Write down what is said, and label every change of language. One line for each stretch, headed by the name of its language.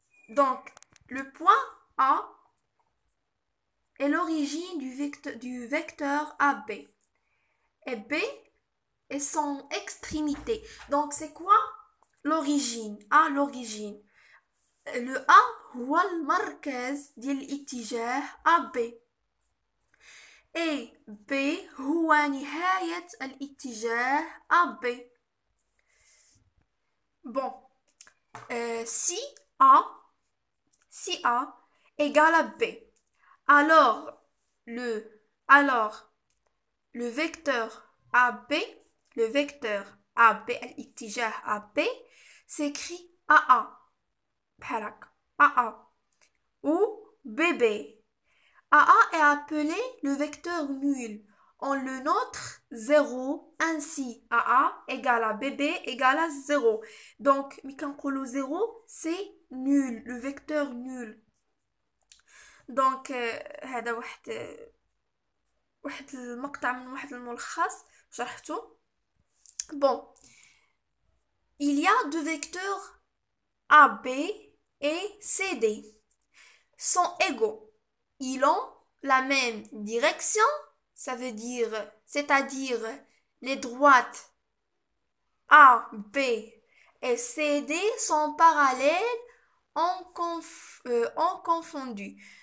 French: Donc, le point A est l'origine du vecteur AB. Et B est son extrémité. Donc, c'est quoi l'origine? A, l'origine.
Arabic: Le A هو المركز ديال الاتجاه AB. Et B هو نهاية الاتجاه AB.
French: Bon, si A égale à B, alors le, alors le vecteur AB, le vecteur AB,
Arabic: الاتجاه AB,
French: s'écrit AA,
Arabic: بحالك,
French: AA, ou BB. AA est appelé le vecteur nul. On le note 0, ainsi AA égale à BB égale à 0. Donc,
Arabic: ميكنقولو
French: 0, c'est nul, le vecteur nul.
Arabic: هذا واحد المقطع من واحد الملخص شرحته.
French: Bon, il y a deux vecteurs AB et CD. Sont égaux. Ils ont la même direction, c'est-à-dire les droites A, B et CD sont parallèles en confondu.